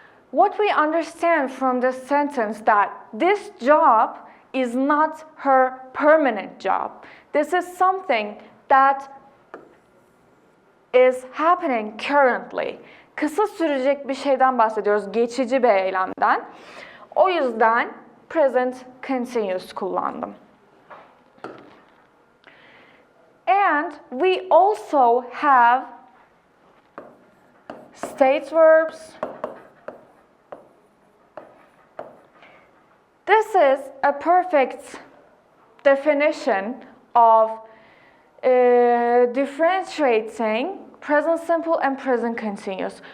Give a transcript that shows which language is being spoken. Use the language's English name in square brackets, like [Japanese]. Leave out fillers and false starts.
[English] What we understand from this sentence that this job is not her permanent job. This is something that is happening currently. [Turkish] Kısa sürecek bir şeyden bahsediyoruz, geçici bir eylemden. O yüzden present continuous kullandım. [English] And we also have state verbs. This is a perfect definition of differentiating present simple and present continuous.